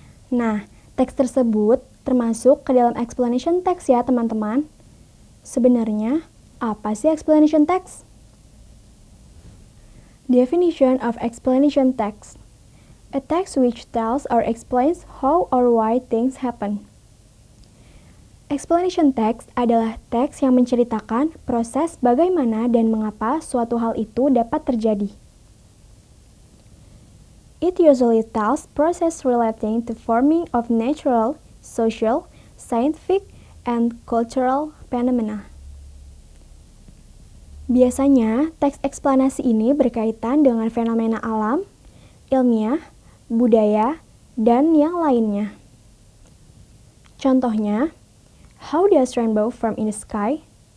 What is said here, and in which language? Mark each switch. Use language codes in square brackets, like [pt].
[id] Nah, teks tersebut termasuk ke dalam explanation text ya teman-teman. Sebenarnya, apa sih explanation text? [en] Definition of explanation text. A text which tells or explains how or why things happen. [id] Explanation text adalah teks yang menceritakan proses bagaimana dan mengapa suatu hal itu dapat terjadi. [en] It usually tells process relating to forming of natural, social, scientific, and cultural phenomena. [id] Biasanya, teks eksplanasi ini berkaitan dengan fenomena alam, ilmiah, budaya, dan yang lainnya. [en] Contohnya, how does rainbow form in the sky?